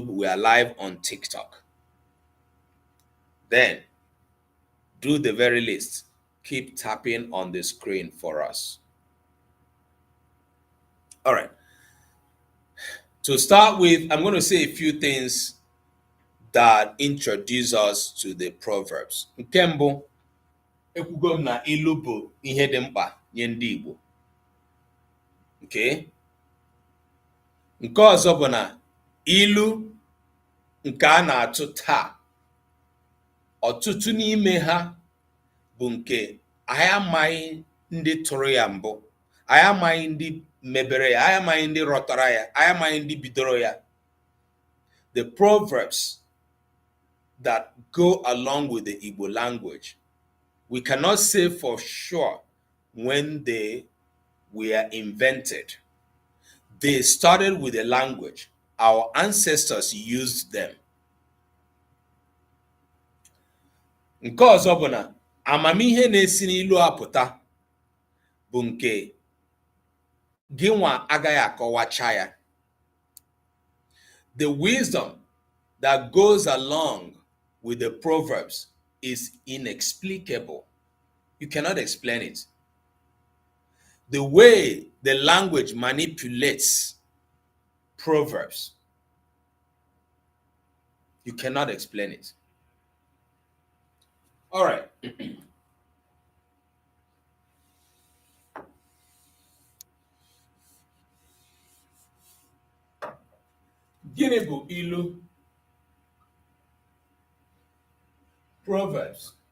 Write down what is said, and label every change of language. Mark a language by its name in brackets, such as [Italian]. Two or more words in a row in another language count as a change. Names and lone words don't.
[English] We are live on TikTok. Then do the very least. Keep tapping on the screen for us. All right. To start with, I'm going to say a few things that introduce us to the Proverbs. [Igbo] Nke mbụ, ekwugo m na ilu bụ ihe dị mkpa nye ndị Igbo. [English] Okay? [Igbo] Nke ọzọ bụ na ilu nke a na-atụ taa, ọtụtụ n'ime ha bụ nke anyị amaghị ndị tụrụ ya mbụ, anyị amaghị ndị mebere ya, anyị amaghị ndị rọtara ya, anyị amaghị ndị bidoro ya. [English] The proverbs that go along with the Igbo language, we cannot say for sure when they were invented. They started with a language. Our ancestors used them. [Igbo] Nke ọzọ bụ na amamihe na-esi n'ilu apụta bụ nke gị nwa agaghị akọwacha ya. [English] The wisdom that goes along with the proverbs is inexplicable. You cannot explain it. The way the language manipulates proverbs, you cannot explain it. All right. [Igbo] Gịnị bụ ilu? [English] Proverbs.